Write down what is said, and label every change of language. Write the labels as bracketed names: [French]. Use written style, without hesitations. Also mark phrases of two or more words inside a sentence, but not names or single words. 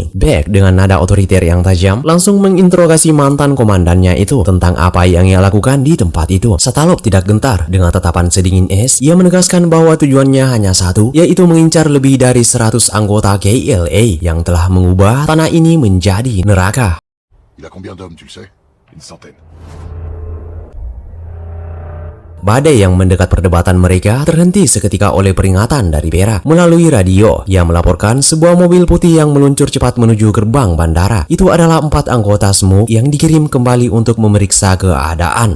[Indonesian] Beck dengan nada otoriter yang tajam langsung menginterogasi mantan komandannya itu tentang apa yang ia lakukan di tempat itu. Satalov tidak gentar. Dengan tatapan sedingin es, ia menegaskan bahwa tujuannya hanya satu, yaitu mengincar lebih dari 100 anggota KLA yang telah mengubah tanah ini menjadi neraka. [French] Il a combien d'hommes, tu le sais? Une centaine. [Indonesian] Badai yang mendekat perdebatan mereka terhenti seketika oleh peringatan dari Vera. Melalui radio, ia melaporkan sebuah mobil putih yang meluncur cepat menuju gerbang bandara. Itu adalah 4 anggota Smoke yang dikirim kembali untuk memeriksa keadaan.